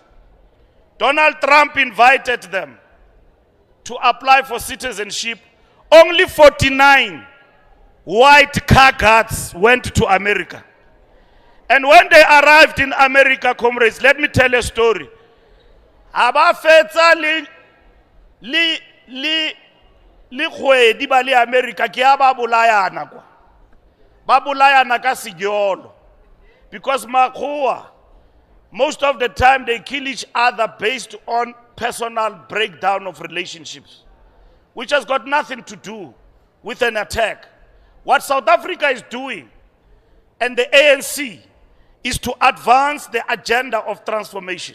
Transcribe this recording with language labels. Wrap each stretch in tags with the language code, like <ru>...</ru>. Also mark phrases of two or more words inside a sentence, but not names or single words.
<en>Donald Trump invited them to apply for citizenship. Only 49 white car guards went to America. And when they arrived in America, comrades, let me tell a story.</en> <st>Abafetsa li khwedi ba le America ke aba bolayana kwa. Ba bolayana ka sigolo.</st> <en>Because Makhoa, most of the time they kill each other based on personal breakdown of relationships, which has got nothing to do with an attack. What South Africa is doing, and the ANC, is to advance the agenda of transformation.</en>